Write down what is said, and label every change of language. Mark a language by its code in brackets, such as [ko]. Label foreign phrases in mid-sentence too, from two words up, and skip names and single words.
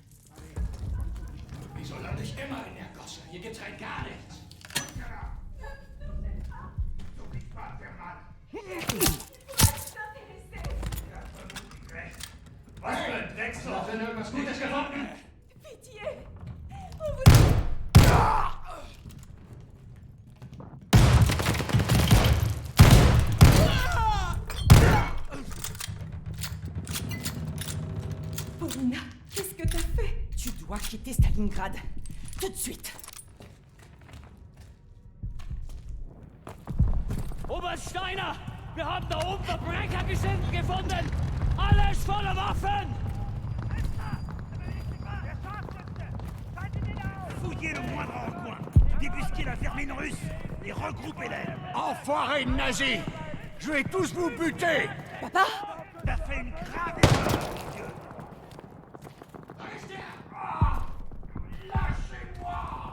[de] Wieso lande ich immer in der Gosse? Hier gibt's rein gar nichts. Du bist was, der Mann. Was für ein Drecksloch? Hast du denn irgendwas Gutes gefunden? [fr] Pitié! Paulina, qu'est-ce que t'as fait? Tu dois quitter Stalingrad. Tout de suite. [de] Oberst Steiner! Wir haben da oben Verbrechergesindel gefunden! Alles voller Waffen! [fr] Fouillez le moindre recoin. Débusquez la vermine russe et regroupez-les. Enfoirés de nazis! Je vais tous vous buter! Papa? T'as fait une grave erreur, mon Dieu! Restez là! Lâchez-moi!